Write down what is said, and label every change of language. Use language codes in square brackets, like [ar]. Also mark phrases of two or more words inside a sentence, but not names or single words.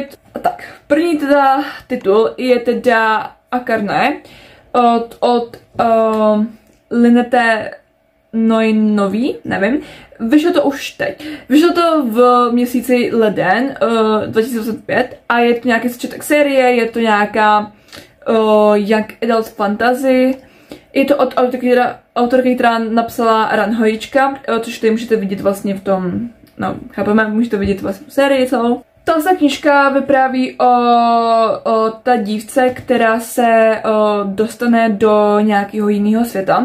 [cs] A tak, první teda titul je teda Akarné od Linete Noinový, nevím. Vyšlo to už teď. Vyšlo to v měsíci leden 2025 a je to nějaký začátek série, je to nějaká [en] young adult fantasy. [cs] Je to od autorky, která napsala Ranhojička, což tady můžete vidět vlastně v tom, no chápeme, můžete vidět vlastně tu sérii celou. Ta knížka vypráví o ta dívce, která se dostane do nějakého jiného světa.